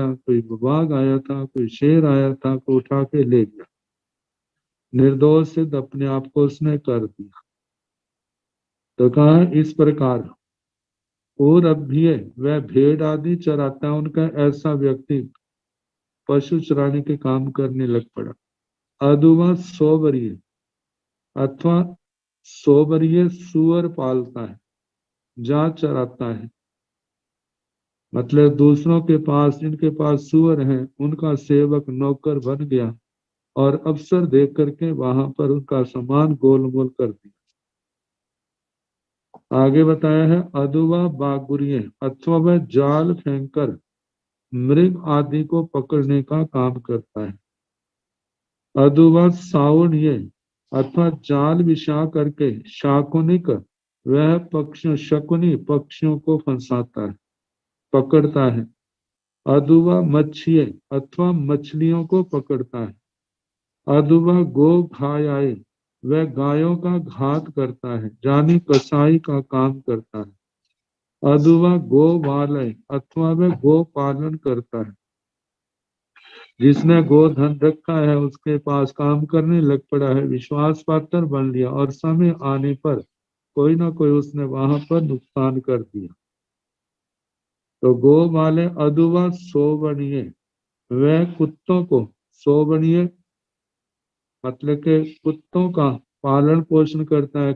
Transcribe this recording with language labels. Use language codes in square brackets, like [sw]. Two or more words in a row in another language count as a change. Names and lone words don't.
[hi] कोई बाघ आया था, कोई शेर आया था, को उठा के ले गया, निर्दोष सिद्ध अपने आप को उसने कर दिया। तो कहा इस प्रकार और अभ्य वह भेड़ आदि चराता है, उनका ऐसा व्यक्ति पशु चराने के काम करने लग पड़ा। [pra] अदुवा सोबरिय, [hi] अथवा सोबरिय सुअर पालता है, जा चराता है, मतलब दूसरों के पास जिनके पास सुअर हैं उनका सेवक नौकर बन गया और अवसर देख करके वहां पर उनका सामान गोलमोल कर दिया। आगे बताया है [pra] अदुवा बागुरिये, [hi] अथवा वह जाल फेंककर मृग आदि को पकड़ने का काम करता है। [pra] अदुवा सावणिये, [hi] अथवा जाल बिछा करके शाकुनिक, वह शकुनी पक्षियों को फंसाता है, पकड़ता है। [pra] अदुवा मच्छिये, [hi] अथवा मछलियों को पकड़ता है। [pra] अदुवा गो घायाए, [hi] वह गायों का घात करता है, जानी कसाई का काम करता है। [pra] अदुवा गो बालय, [hi] अथवा वह गो पालन करता है, जिसने गोधन रखा है उसके पास काम करने लग पड़ा है, विश्वास पात्र बन लिया और समय आने पर कोई ना कोई उसने वहां पर नुकसान कर दिया। तो गो वाले [pra] अदुवा सोवणीय, [hi] वह कुत्तों को, सोवणीय मतलब के कुत्तों का पालन पोषण करता है।